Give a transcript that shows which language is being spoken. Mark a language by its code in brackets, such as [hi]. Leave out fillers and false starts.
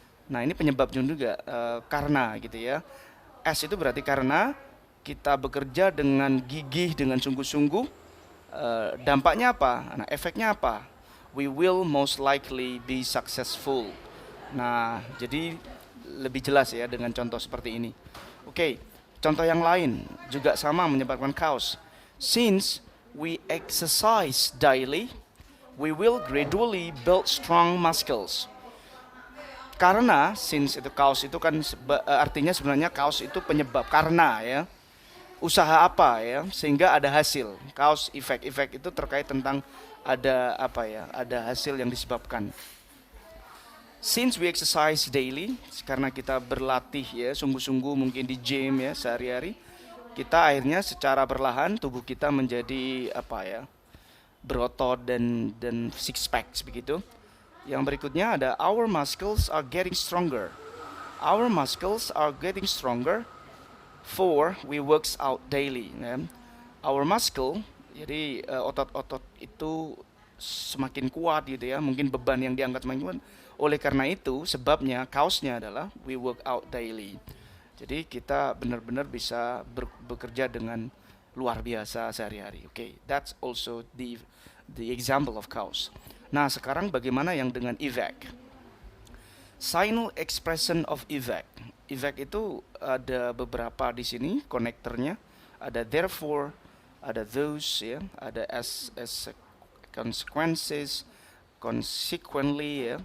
[id] Nah, ini penyebabnya juga karena gitu ya. As itu berarti karena kita bekerja dengan gigih, dengan sungguh-sungguh. Dampaknya apa? Nah, efeknya apa? [en] We will most likely be successful. [id] Nah, jadi lebih jelas ya dengan contoh seperti ini. Oke, contoh yang lain juga sama menyebabkan cause. [en] Since we exercise daily, we will gradually build strong muscles. [id] Karena since itu cause itu kan artinya sebenarnya cause itu penyebab, karena ya. Usaha apa ya sehingga ada hasil. Cause effect, effect itu terkait tentang ada apa ya, ada hasil yang disebabkan. [en] Since we exercise daily, [id] karena kita berlatih ya sungguh-sungguh mungkin di gym ya sehari-hari, kita akhirnya secara perlahan tubuh kita menjadi apa ya, berotot dan six packs begitu. [en] Yang berikutnya ada our muscles are getting stronger. Our muscles are getting stronger for we works out daily. [id] Ya. [en] Our muscle, [id] jadi otot-otot itu semakin kuat gitu ya. Mungkin beban yang diangkat semakin kuat. Oleh karena itu, sebabnya, cause-nya adalah [en] we work out daily. [id] Jadi kita benar-benar bisa bekerja dengan luar biasa sehari-hari. [en] Okay, that's also the example of cause. [id] Nah, sekarang bagaimana yang dengan effect? [en] Signal expression of effect. [id] Effect itu ada beberapa di sini konektornya. Ada therefore, ada those ya, ada as [en] consequences, consequently ya.